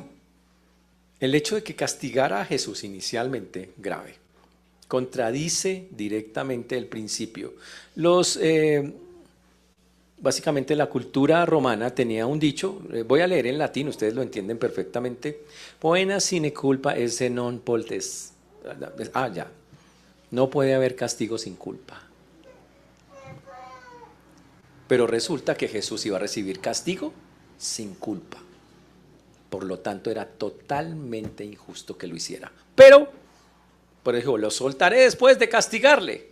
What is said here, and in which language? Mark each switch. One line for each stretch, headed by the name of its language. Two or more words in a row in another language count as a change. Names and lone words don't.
Spanish: El hecho de que castigara a Jesús inicialmente, grave, contradice directamente el principio. Básicamente la cultura romana tenía un dicho, voy a leer en latín, ustedes lo entienden perfectamente,
Latin: poena sine culpa esse non poltes.
Spanish: Ya, no puede haber castigo sin culpa. Pero resulta que Jesús iba a recibir castigo sin culpa. Por lo tanto, era totalmente injusto que lo hiciera. Pero, por ejemplo, lo soltaré después de castigarle.